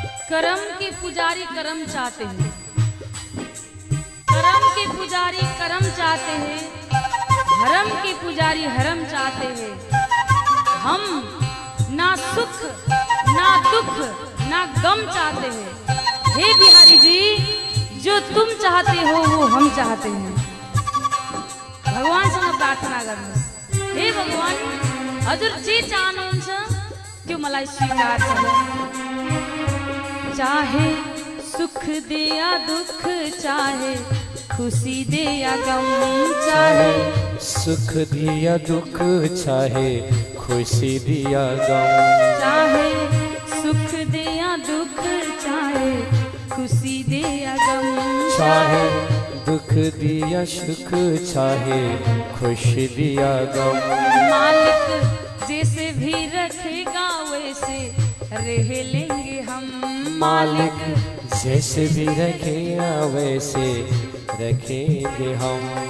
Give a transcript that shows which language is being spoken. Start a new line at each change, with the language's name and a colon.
Hindi: करम के पुजारी करम चाहते हैं, करम के पुजारी करम चाहते हैं, हरम के पुजारी हरम चाहते हैं। हम ना सुख ना दुख ना गम चाहते हैं। हे बिहारी जी, जो तुम चाहते हो वो हम चाहते हैं।
Nepali: भगवान से प्रार्थना गर्नु, हे भगवान, हजुर जे चाहनुहुन्छ त्यो मलाई स्वीकार गर्नु।
Hindi: चाहे सुख दे या दुख, चाहे खुशी दे या गम, चाहे सुख दिया दुख, चाहे खुशी दिया गम, चाहे सुख दे या दुख, चाहे खुशी दे या गम, चाहे दुख दिया सुख, चाहे खुशी दिया गम। मालिक जैसे भी रखेगा वैसे रह लेंगे हम। मालिक जैसे भी रखेगा वैसे रखेंगे हम।